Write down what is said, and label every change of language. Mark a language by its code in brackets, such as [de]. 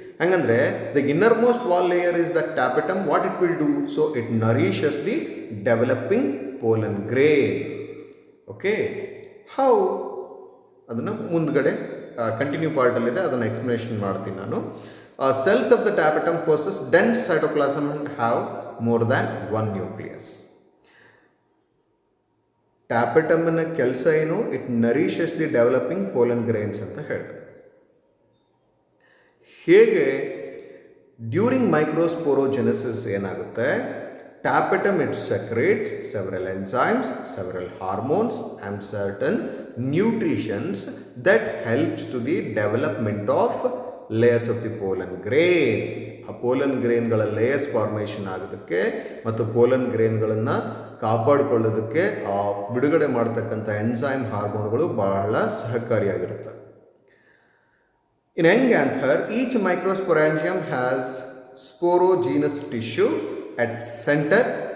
[kn] ಹಂಗಂದ್ರೆ [en] The innermost wall layer is the tapetum. What it will do, so it nourishes the developing pollen grain. [kn] Okay, how ಅದನ್ನು ಮುಂದ್ಗಡೆ continue ಪಾರ್ಟಲ್ಲಿದೆ, ಅದನ್ನು explanation ಮಾಡ್ತೀನಿ ನಾನು. [en] Cells of the tapetum possess dense cytoplasm and have more than 1 nucleus. [kn] ಟ್ಯಾಪೆಟಮ್ನ ಕೆಲಸ ಏನು, [en] it nourishes the developing pollen grains [kn] ಅಂತ ಹೇಳಿದೆ. [en] ಹೇಗೆ during microsporogenesis ಏನಾಗುತ್ತೆ, tapetum it secretes several enzymes, several hormones and certain nutrients that helps to the development of layers of the pollen grain. [kn] ಆ pollen ಗ್ರೇನ್ಗಳ layers formation ಆಗೋದಕ್ಕೆ ಮತ್ತು pollen ಗ್ರೇನ್ಗಳನ್ನು ಕಾಪಾಡಿಕೊಳ್ಳೋದಕ್ಕೆ ಆ ಬಿಡುಗಡೆ ಮಾಡ್ತಕ್ಕಂಥ ಎನ್ಸೈಮ್ ಹಾರ್ಮೋನ್ಗಳು ಬಹಳ ಸಹಕಾರಿಯಾಗಿರುತ್ತೆ. [en] In young anther each microsporangium has sporogenous tissue at centre.